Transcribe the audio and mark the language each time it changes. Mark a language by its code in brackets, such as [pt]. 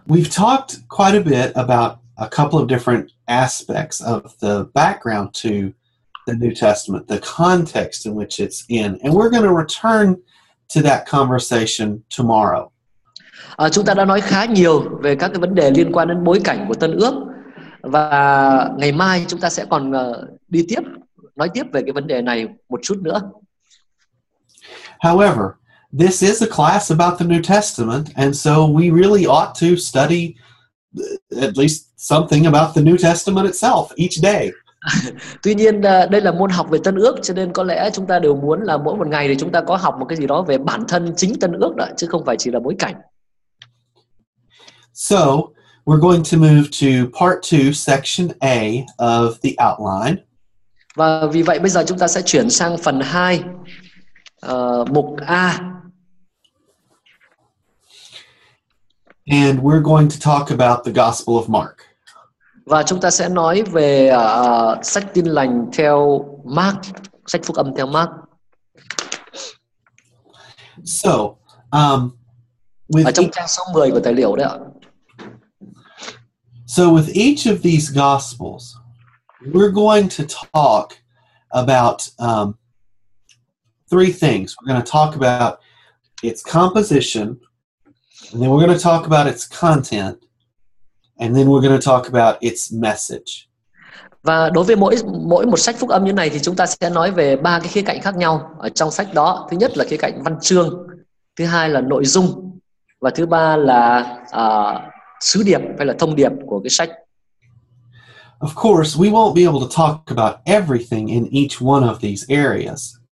[en] We've talked quite a bit about a couple of different aspects of the background to the New Testament, the context in which it's in, and we're going to return to that conversation tomorrow. [vi] Chúng ta đã nói khá nhiều về các cái vấn đề liên quan đến bối cảnh của Tân Ước, và ngày mai chúng ta sẽ còn nói tiếp về cái vấn đề này một chút nữa. [en] However, this is a class about the New Testament, and so we really ought to study at least something about the New Testament itself each day. [vi] Tuy nhiên đây là môn học về Tân Ước, cho nên có lẽ chúng ta đều muốn là mỗi một ngày thì chúng ta có học một cái gì đó về bản thân chính Tân Ước đó, chứ không phải chỉ là bối cảnh. [en] So, we're going to move to part 2, section A of the outline. [vi] Và vì vậy bây giờ chúng ta sẽ chuyển sang phần 2, mục A. [en] And we're going to talk about the Gospel of Mark. [vi] Và chúng ta sẽ nói về sách Tin lành theo Mark, sách Phúc âm theo Mark. [en] So, [vi] ở trong trang số 10 của tài liệu đấy ạ. [en] So with each of these Gospels, we're going to talk about three things. We're going to talk about its composition, and then we're going to talk about its content, and then we're going to talk about its message. [vi] Và đối với mỗi một sách phúc âm như này thì chúng ta sẽ nói về 3 cái khía cạnh khác nhau ở trong sách đó. Thứ nhất là khía cạnh văn chương, thứ hai là nội dung, và thứ ba là sứ điệp hay là thông điệp của cái sách. [en] Of course, we won't be able to talk about everything in each one of these areas.